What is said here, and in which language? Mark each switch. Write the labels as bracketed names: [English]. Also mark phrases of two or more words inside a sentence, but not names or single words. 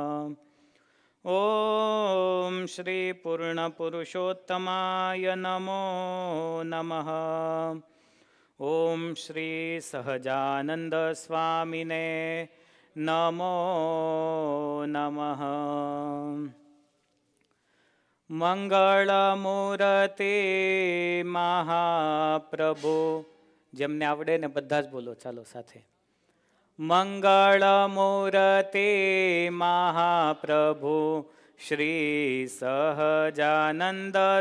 [Sanskrit] ॐ श्री पूर्णपुरुषोत्तमाय नमो नमः। ॐ श्री सहजानंद स्वामिने नमो नमः। [Gujarati] મંગળમૂર્તિ મહાપ્રભુ, જેમને આવડે ને બધા જ બોલો, ચાલો સાથે. મંગળમૂર્તિ મહાપ્રભુ શ્રી સહજાનંદ